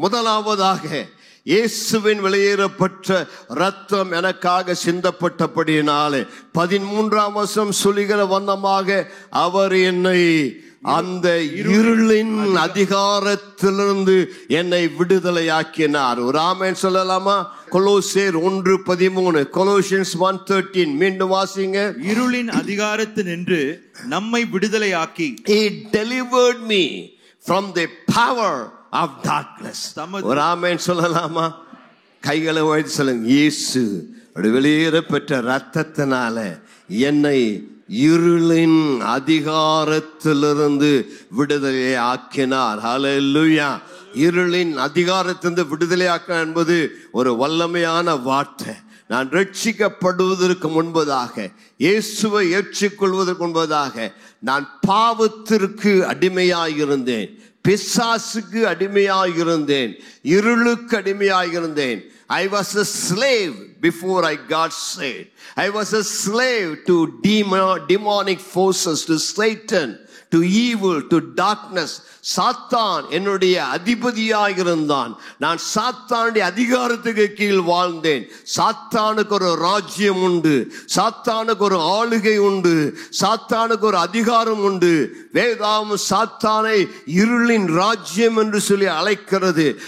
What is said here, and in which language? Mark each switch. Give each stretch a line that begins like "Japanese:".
Tamil: முதலாவதாக, இயேசுவின் வெளியேறப்பட்ட இரத்தம் எனக்காக சிந்தப்பட்டபடியினாலே 13ஆம் வசனம் சொல்லுகிற வண்ணமாக அவர் என்னை அந்த இருளின் அதிகாரத்திலிருந்து என்னை விடுதலையாக்கினார். ஒரு ஆமென் சொல்லலாமா? கொலோசியர் 1:13, கொலோசியன்ஸ் 1:13 மீண்டும் வாசிங்க. இருளின் அதிகாரத்தினின்று நம்மை விடுதலையாக்கி
English: He delivered me from the power of darkness.
Tamil: ஒரு ஆமென் சொல்லலாமா? கைகளை உயர்த்தி சொல்லுங்க. இயேசு வெளியேறப்பட்ட இரத்தத்தினால என்னை இருளின் அதிகாரத்திலிருந்து விடுதலை ஆக்கினார். ஹல்லேலூயா. இருளின் அதிகாரத்திலிருந்து விடுதலை ஆக்கினார் என்பது ஒரு வல்லமையான வார்த்தை. நான் ரட்சிக்கப்படுவதற்கு முன்பதாக, இயேசுவை ஏற்றுக்கொள்வதற்கு முன்பதாக நான் பாவத்திற்கு அடிமையாயிருந்தேன், பிசாசுக்கு அடிமையாயிருந்தேன், இருளுக்கு அடிமையாயிருந்தேன்.
English: I was a slave, before I got saved. I was a slave to demonic forces, to Satan, to evil, to darkness.
Tamil: சாத்தான் என்னுடைய அதிபதியாக இருந்தான். நான் சாத்தானுடைய அதிகாரத்துக்கு கீழ் வாழ்ந்தேன். சாத்தானுக்கு ஒரு ராஜ்யம் உண்டு, சாத்தானுக்கு ஒரு ஆளுகை உண்டு, சாத்தானுக்கு ஒரு அதிகாரம் உண்டு. வேதாகம் சாத்தானை இருளின் ராஜ்யம் என்று சொல்லி அழைக்கிறது.